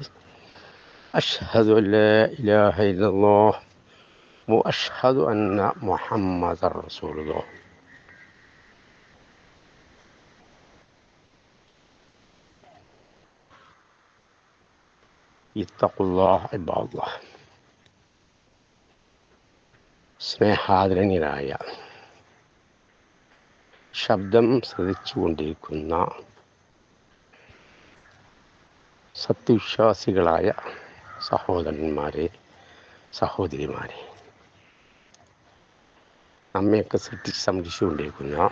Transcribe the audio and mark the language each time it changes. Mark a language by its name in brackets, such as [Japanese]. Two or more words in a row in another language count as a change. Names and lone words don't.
[Arabic] أشهد أن لا إله إلا الله وأشهد أن محمد رسول الله. اتقوا الله عباد الله. [Malayalam] സ്നേഹാദരണിയരായ ശബ്ദം ശ്രദ്ധിച്ചുകൊണ്ടിരിക്കുന്ന സത്യവിശ്വാസികളായ സഹോദരന്മാരെ, സഹോദരിമാരെ, നമ്മയൊക്കെ സൃഷ്ടിച്ച് സംരക്ഷിച്ചുകൊണ്ടിരിക്കുന്ന